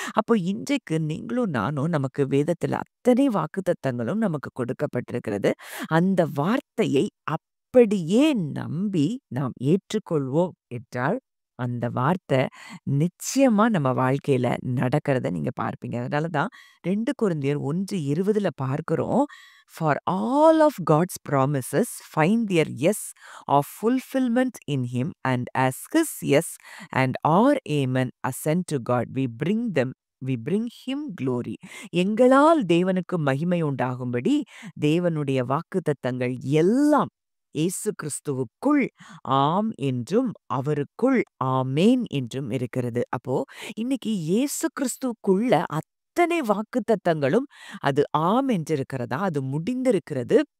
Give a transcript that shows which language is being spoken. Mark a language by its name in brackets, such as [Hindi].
[Tamil] அப்போ இன்றைக்கு நீங்களும் நானும், நமக்கு வேதத்துல அத்தனை வாக்குத்தத்தங்களும் நமக்கு கொடுக்கப்பட்டிருக்கிறது. அந்த வார்த்தையை அப்படியே நம்பி நாம் ஏற்றுக்கொள்வோம் என்றால் அந்த வார்த்தை நிச்சயமா நம்ம வாழ்க்கையில நடக்கிறத நீங்க பார்ப்பீங்க. அதனாலதான் 2 கொரிந்தியர் 1:20 பார்க்கிறோம். [English] For all of God's promises find their yes of fulfillment in him, and as his yes and our amen ascend to God, we bring him glory. [Tamil] எங்களால் தேவனுக்கு மகிமை உண்டாகும்படி தேவனுடைய வாக்குத்தத்தங்கள் எல்லாம் இயேசு கிறிஸ்துவுக்குள் ஆம் என்றும் அவருக்குள் ஆமேன் என்றும் இருக்கிறது. அப்போ இன்னைக்கு இயேசு கிறிஸ்துவுக்குள்ள அத்தனை வாக்குத்தத்தங்களும் அது ஆம் என்று இருக்கிறதா, அது முடிந்திருக்கிறது.